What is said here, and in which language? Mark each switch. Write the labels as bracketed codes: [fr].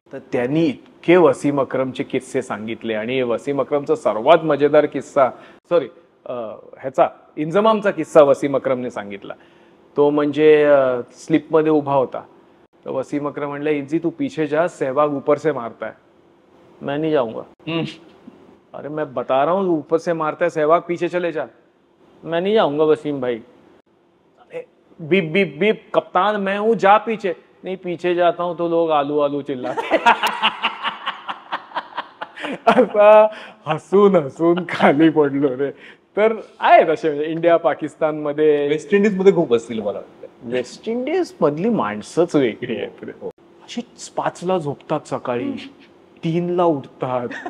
[mr] तर त्यांनी इतके वसीम अक्रमचे किस्से सांगितले, आणि वसीम अक्रमचा सर्वात मजेदार किस्सा, ह्याचा इंजमामचा किस्सा वसीम अक्रमने सांगितला. तो म्हणजे स्लिपमध्ये उभा होता, तर वसीम अक्रम म्हणले, [hi] इंजी तू पीछे जा, सहवाग ऊपर से मारता है. मैं नहीं जाऊंगा. अरे मैं बता रहा हूँ ऊपर से मारता है सहवाग, पीछे चले जा. मैं नहीं जाऊंगा वसीम भाई. बीप बीप बीप, कप्तान मैं हूं, जा पीछे. नहीं पीछे जाता हूं तो लोग आलू आलू चिल्लाते. [mr] असा हसून हसून खाली पडलो रे. तर आहेत असे इंडिया पाकिस्तान मध्ये. वेस्ट इंडिज मध्ये खूप असतील मला वाटतं. वेस्ट इंडिज मधली माणसंच वेगळी आहेत रे. अशी 5ला झोपतात, सकाळी 3ला उठतात.